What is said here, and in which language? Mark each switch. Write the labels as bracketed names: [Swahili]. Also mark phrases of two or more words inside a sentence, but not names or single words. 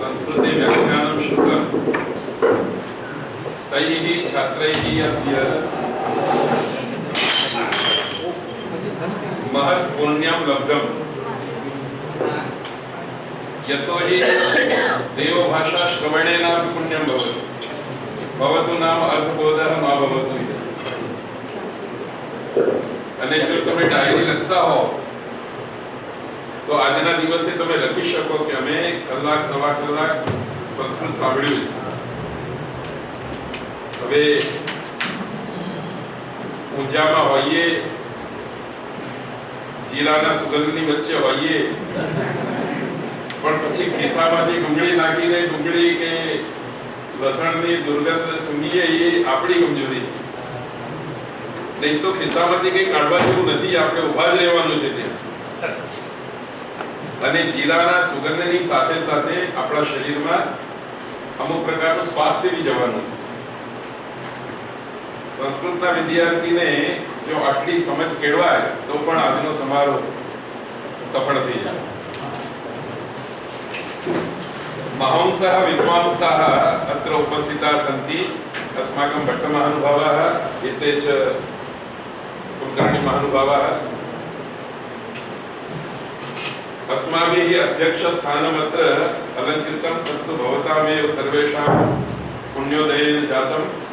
[Sanskrit] संस्कृते व्याख्यानं श्रुतं तैः छात्रैः अद्य महत् पुण्यं लब्धम्। यतोहि देवभाषा श्रवणेनापि पुण्यं भवति। भवतु नाम अर्थबोधः मा भवतु इति। [Gujarati] અને જો તમે ડાયરી લખતા હો તો આજના દિવસે તમે લખી શકો કે અમે કલાક સવા કલાક સંસ્કૃત સાંભળ્યું। હવે પૂજામાં હોઈએ, જીરાના સુગંધની વચ્ચે હોઈએ, પણ પછી ખિસ્સામાંથી ડુંગળી નાખીને ડુંગળી કે લસણની દુર્ગંધ સૂંઘીએ એ આપણી કમજોરી છે। નહીં તો खिस्साમાંથી કંઈ કાઢવા જેવું નથી, આપણે ઊભા જ રહેવાનું છે ત્યાં। અને જીરાના સુગંધની સાથે સાથે આપણા શરીરમાં અમુક પ્રકારનું સ્વાસ્થ્ય બી જવાનું। સંસ્કૃતના વિદ્યાર્થીને જો આટલી સમજ કેળવાય તો પણ આજનો સમારોહ સફળ થઈ જાય। [Sanskrit] महांसः विद्वांसः अत्र उपस्थिताः सन्ति। अस्माकं भट्टमहानुभावाः एते च कुलकर्णी महानुभावाः। अस्माभिः अध्यक्षस्थानमत्र अलङ्कृतं, तत्तु भवतामेव सर्वेषां पुण्योदयेन जातम्।